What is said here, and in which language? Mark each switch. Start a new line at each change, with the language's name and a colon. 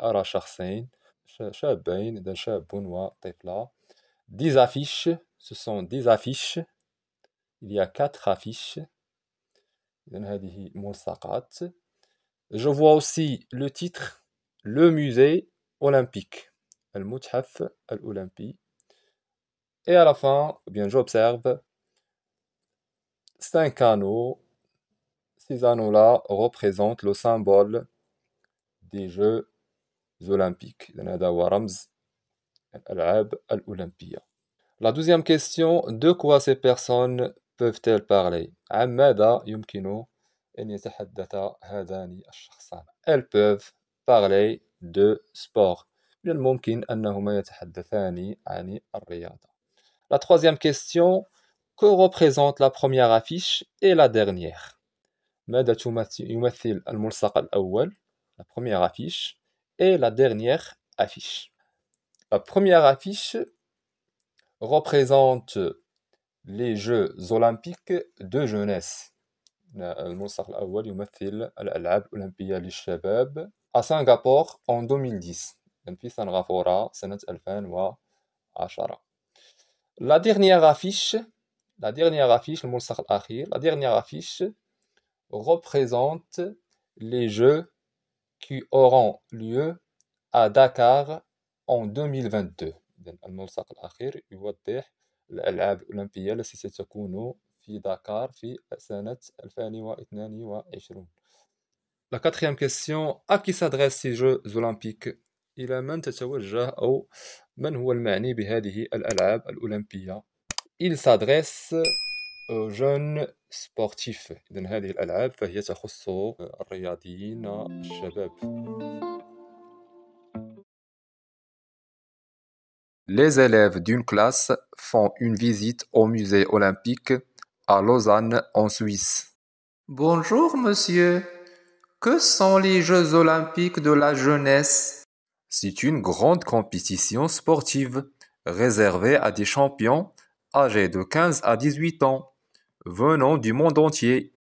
Arabic: أرى شخصين شابين شاب وطفلة.
French: 10 affiches, ce sont 10 affiches. Il y a 4 affiches.
Arabic: إذن هذه ملصقات.
French: Je vois aussi le titre, le musée olympique.
Arabic: المتحف الأولمبي.
French: Et à la fin, eh bien, j'observe 5 anneaux. Ces anneaux-là représentent le symbole des Jeux olympiques.
Arabic: إذن هذا هو رمز الألعاب الأولمبية.
French: La deuxième question, de quoi ces personnes peuvent-elles parler؟
Arabic: عن ماذا يمكن أن يتحدث هذان الشخصان؟
French: Elles peuvent parler de sport.
Arabic: من الممكن أنهما يتحدثان عن الرياضة.
French: La troisième question, que représente la première affiche et la dernière؟
Arabic: ماذا يمثل الملصق الأول؟
French: La première affiche et la dernière affiche. La première affiche représente les Jeux olympiques de jeunesse.
Arabic: الملصق الأول يمثل الألعاب الأولمبية للشباب
French: à Singapour en 2010.
Arabic: في سنغافورة سنة 2010.
French: La dernière affiche,
Arabic: الملصق الأخير,
French: la dernière affiche représente les Jeux qui auront lieu à Dakar en 2022.
Arabic: الملصق الأخير يوضح الألعاب الأولمبية التي ستكون في دكار في سنة 2022.
French: La quatrième question, à qui s'adressent ces Jeux olympiques؟
Arabic: إلى من تتوجه أو من هو المعني بهذه الألعاب الأولمبية؟
French: Il s'adresse aux jeunes sportifs.
Arabic: إذن هذه الألعاب فهي تخص الرياضيين الشباب.
French: Les élèves d'une classe font une visite au musée olympique à Lausanne en Suisse. Bonjour monsieur, que sont les Jeux olympiques de la jeunesse? C'est une grande compétition sportive réservée à des champions âgés de 15 à 18 ans, venant du monde entier.